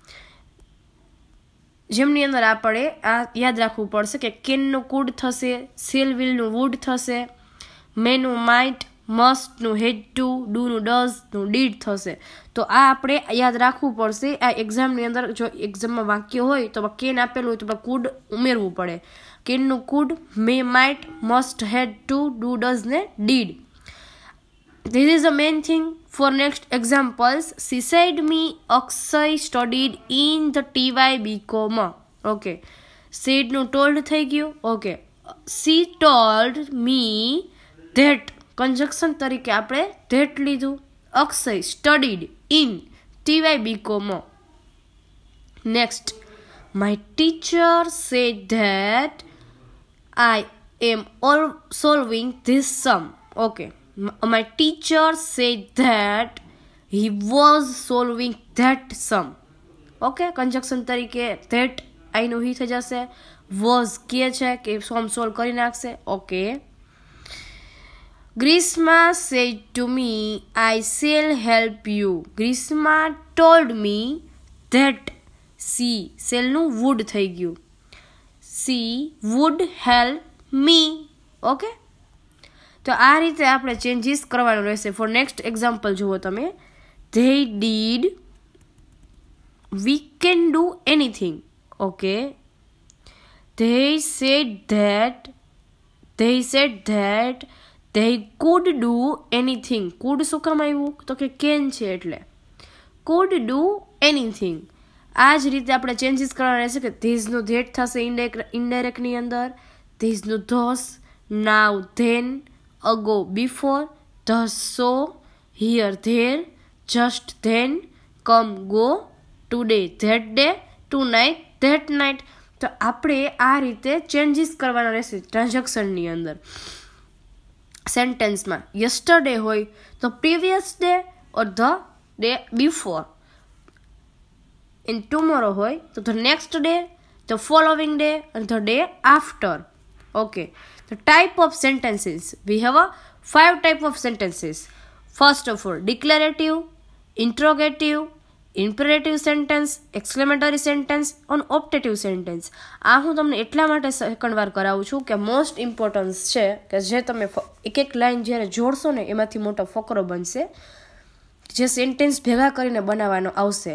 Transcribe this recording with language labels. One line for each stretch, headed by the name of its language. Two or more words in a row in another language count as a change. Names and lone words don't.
Gujarati: જેમની અંદર આપણે આ યાદ રાખવું પડશે કે કેનનું કુડ થશે, સેલ વિલનું વુડ થશે, મેનું માઇટ, મસ્ટનું
English: had to,
Gujarati: ડુનું ડઝનું ડીડ થશે. તો આ આપણે યાદ રાખવું પડશે. આ એક્ઝામની અંદર જો એક્ઝામમાં વાક્ય હોય તો કેન આપેલું હોય તો કુડ ઉમેરવું પડે. કેનનું કુડ,
English: may might, must had to, do does
Gujarati: ને ડીડ.
English: This is the main thing. For next examples, she said me Akshay studied in the TYB, okay.
Gujarati: Said નું told થઈ ગયું.
English: Okay, she told me that, conjunction
Gujarati: તરીકે આપણે
English: that લીધું. Akshay studied in TYB. Next, my teacher said that I am all solving this sum. Okay, my teacher said that he was solving that sum.
Gujarati: Okay, conjunction તરીકે that આઈનું હી થઈ જશે, was કહે છે કે
English: sum solve
Gujarati: કરી નાખશે. ઓકે,
English: Grishma said to me I shall help you. Grishma told me that she, shallનું would
Gujarati: થઈ ગયું,
English: she would help me.
Gujarati: ઓકે, તો આ રીતે આપણે ચેન્જીસ કરવાનું રહેશે.
English: for next example
Gujarati: જુઓ તમે.
English: They did, we can do anything. ઓકે, they said that they could do anything.
Gujarati: could શું કામ આવ્યું તો કે can છે એટલે
English: could do anything.
Gujarati: આ જ રીતે આપણે ચેન્જીસ કરવાના રહેશે કે ધીઝનું ધેટ થશે ઇનડાયરેક્ટની અંદર, ધીઝનું ધોસ,
English: now then, ago before, thus so, here there, just then, come go, today that day, tonight that night.
Gujarati: તો આપણે આ રીતે ચેન્જીસ કરવાના રહેશે
English: ટ્રાન્ઝેક્શનની અંદર. સેન્ટેન્સમાં યસ્ટરડે
Gujarati: હોય તો
English: previous day or the day before. and tomorrow
Gujarati: હોય તો
English: the next day, the following day
Gujarati: અને
English: the day after. ઓકે, the type of sentences, we have a 5 type of sentences. First of all, declarative, interrogative, imperative sentence, exclamatory sentence અને optative sentence.
Gujarati: આ હું તમને એટલા માટે સેકન્ડ વાર કરાવું છું કે
English: most importance
Gujarati: છે કે જે તમે એક એક લાઈન જ્યારે જોડશો ને એમાંથી મોટો ફકરો બનશે, જે સેન્ટેન્સ ભેગા કરીને બનાવવાનો આવશે.